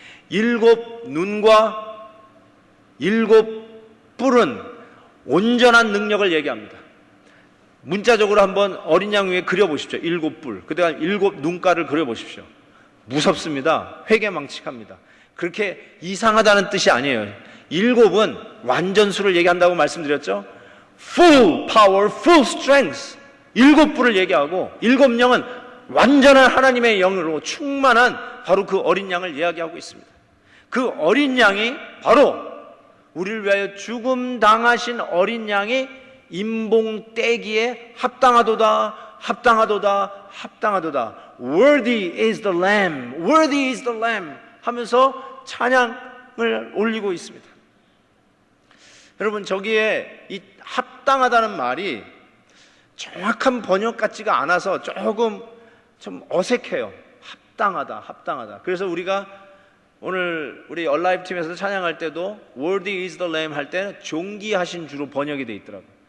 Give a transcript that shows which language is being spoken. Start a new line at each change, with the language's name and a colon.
Korean: 7 눈과 7 뿔은 온전한 능력을 얘기합니다. 문자적으로 한번 어린 양 위에 그려보십시오. 7 뿔, 그 다음 7 눈가를 그려보십시오. 무섭습니다. 회개망측합니다. 그렇게 이상하다는 뜻이 아니에요. 7은 완전수를 얘기한다고 말씀드렸죠.
English: Full power, full strength.
Korean: 7 뿔을 얘기하고 7 영은 완전한 하나님의 영으로 충만한 바로 그 어린 양을 이야기하고 있습니다. 그 어린 양이 바로 우리를 위하여 죽음 당하신 어린 양이 인봉 떼기에 합당하도다, 합당하도다, 합당하도다.
English: Worthy is the Lamb, worthy is the Lamb
Korean: 하면서 찬양을 올리고 있습니다. 여러분, 저기에 이 합당하다는 말이 정확한 번역 같지가 않아서 조금 좀 어색해요. 합당하다, 합당하다. 그래서 우리가 오늘 우리 얼라이브 팀에서 찬양할 때도
English: Worthy is the Lamb
Korean: 할 때는 존귀하신 주로 번역이 돼 있더라고요.